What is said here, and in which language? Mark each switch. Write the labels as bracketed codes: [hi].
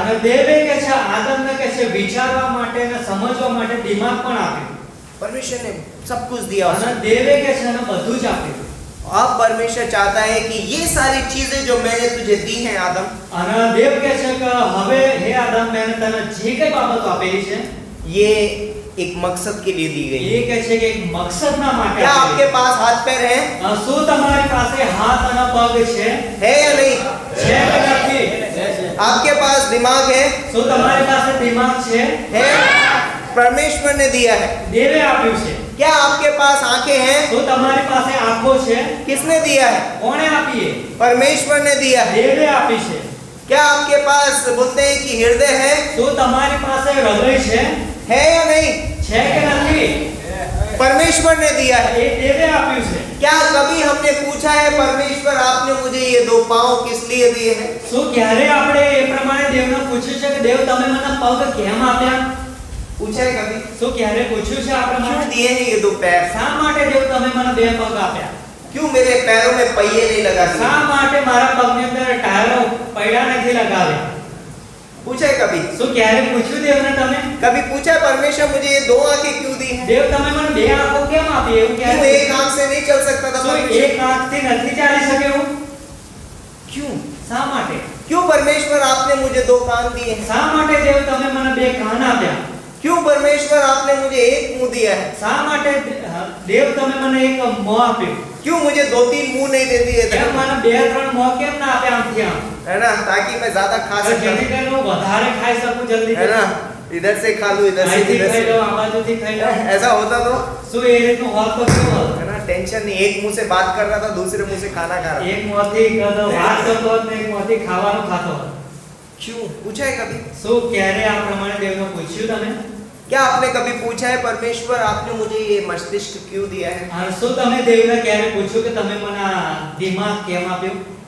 [gu] અને દેવે કહે છે આદમને કહે છે વિચારવા માટે અને સમજવા માટે દિમાગ પણ આપ્યું। [hi] परमेश्वर ने सब कुछ दिया [gu] અને [hi] उसको। [gu] દેવે કહે છે એને બધું જ આપ્યું। [hi] अब परमेश्वर चाहता है कि ये सारी चीजें जो मैंने तुझे दी हैं आदम, [gu] અને દેવ કહે છે કે હવે હે આદમ મેં તને જે કઈ બાબતો આપેલી છે [hi] ये एक मकसद के लिए दी गई [gu] એ [hi] है। [gu] કહે છે કે એક મકસદના માટે [hi] क्या [gu] આપેલી છે। [hi] पास हाथ पैर हैं? [gu] શું તમારી પાસે હાથ અને પગ છે? [hi] है या नहीं? [gu] છે કે નથી? [hi] आपके पास दिमाग है? [gu] શું તમારી પાસે દિમાગ છે? [hi] है? परमेश्वर ने दिया है। [gu] દેવે આપ્યું છે। [hi] क्या आपके पास आंखें हैं? [gu] શું તમારી પાસે આંખો છે? [hi] किसने दिया है? [gu] કોણે આપી છે? [hi] परमेश्वर ने दिया है। [gu] દેવે આપી છે। [hi] क्या आपके पास बोलते हैं कि हृदय है? [gu] શું તમારી પાસે હૃદય છે? [hi] है या नहीं? [gu] છે કે નથી? [hi] परमेश्वर ने दिया है। [gu] એ દેવે આપ્યું છે। [hi] क्या कभी हमने पूछा है परमेश्वर आपने मुझे ये 2 पांव किस लिए दिए हैं? [gu] શું ક્યારે આપણે એ પ્રમાણે દેવને પૂછ્યું છે કે દેવ તમે મને પગ કેમ આપ્યા? [hi] पूछा है कभी? [gu] શું ક્યારે પૂછ્યું છે આ [hi] क्यों [gu] પ્રમાણે? [hi] दिए हैं ये 2 पैर? [gu] શા માટે દેવ તમે મને 2 પગ આપ્યા? [hi] क्यों मेरे पैरों में पहिए नहीं लगा दिए? [gu] શા માટે મારા પગની અંદર ટાયરો પૈડા નથી લગાવ્યા? [hi] पूछा है कभी? [gu] શું ક્યારે પૂછ્યું દેવને તમે? [hi] कभी पूछा है परमेश्वर मुझे ये 2 आंखें क्यों दी हैं? [gu] દેવ તમે મને 2 આંખો કેમ આપી? એવું [hi] क्यों [gu] ક્યારે? [hi] एक आंख से नहीं चल सकता था [gu] શું [hi] परमेश्वर? [gu] એક આંખથી નથી ચાલી શકે એવું? [hi] क्यों? [gu] શા માટે? [hi] क्यों परमेश्वर आपने मुझे 2 कान दिए हैं? [gu] શા માટે દેવ તમે મને 2 કાન આપ્યા? [hi] क्यों परमेश्वर आपने मुझे एक मुंह दिया है? [gu] શા માટે દેવ તમે મને એક મોં આપ્યું? [hi] क्यों मुझे 2-3 मुंह नहीं दे दिए थे? [gu] કેમ મને 2-3 મોં કેમ ના આપ્યા આમથી આમ? [hi] है ना, ताकि मैं ज्यादा खा [gu] જેથી [hi] सकूं, [gu] કરીને હું વધારે ખાઈ શકું જલ્દી [hi] है ना, इधर से खा लूं इधर से [gu] અહીંથી [hi] इधर [gu] ખાઈ [hi] से। [gu] લઉં આ બાજુથી ખાઈ લઉં [hi] ऐसा होता तो, [gu] શું એ રીતનું હોત તો કેવું હોત? [hi] है ना, टेंशन नहीं, एक मुंह से बात कर रहा था दूसरे मुंह से खाना खा रहा था। [gu] એક મોંથી વાત કરતો હોત ને એક મોંથી ખાવાનું ખાતો હોત। [hi] क्यों? पूछा है कभी? [gu] શું ક્યારે આ પ્રમાણે દેવને પૂછ્યું તમે? [hi] क्या आपने कभी पूछा है परमेश्वर आपने मुझे ये मस्तिष्क क्यों दिया है? [gu] શું તમે દેવને ક્યારે પૂછ્યું કે તમે મને આ દિમાગ કેમ આપ્યું?